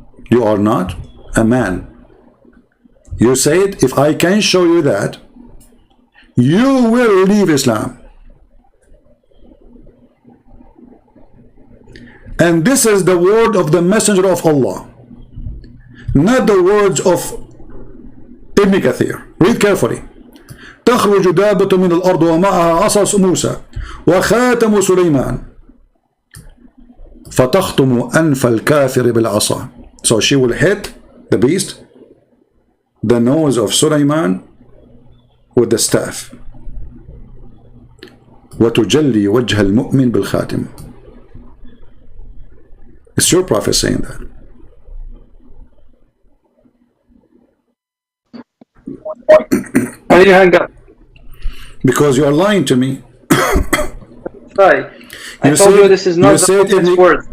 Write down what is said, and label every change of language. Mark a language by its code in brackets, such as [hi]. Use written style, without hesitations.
[en] You are not a man. You said, if I can show you that, you will leave Islam. And this is the word of the Messenger of Allah, not the words of Ibn Kathir. Read carefully. [ar] تخرج دابة من الأرض ومعها عصا موسى وخاتم سليمان فتخطم أنف الكافر بالعصا. [en] So she will hit the beast, the nose of Sulaiman, with the staff. [ar] وتجلي وجه المؤمن بالخاتم. [en] It's your prophet saying that. Why do you hang up? Because you are lying to me. Right. I told you this is not the prophet's word.